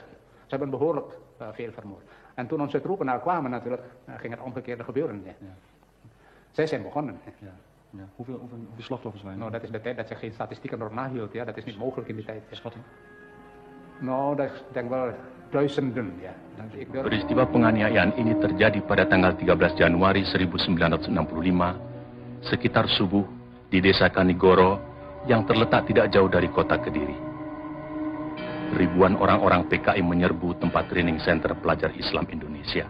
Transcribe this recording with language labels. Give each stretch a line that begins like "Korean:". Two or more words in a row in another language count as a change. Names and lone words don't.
Dutch: Ze hebben behoorlijk veel vermoord. En toen onze troepen daar kwamen natuurlijk, ging het omgekeerde gebeuren. Ja. Zij zijn begonnen. Ja. Ja. Hoeveel slachtoffers waren er? Nou, dat is de tijd dat je geen statistieken erop nahield. Ja. Dat is niet mogelijk in die tijd. Schatting? Nou, dat is denk wel duizenden. Ja.
Indonesian: Peristiwa penganiayaan ini terjadi pada tanggal 13 Januari 1965 sekitar subuh di desa Kanigoro yang terletak tidak jauh dari kota Kediri. ribuan orang-orang PKI menyerbu tempat
English: training center
Indonesian: pelajar Islam Indonesia.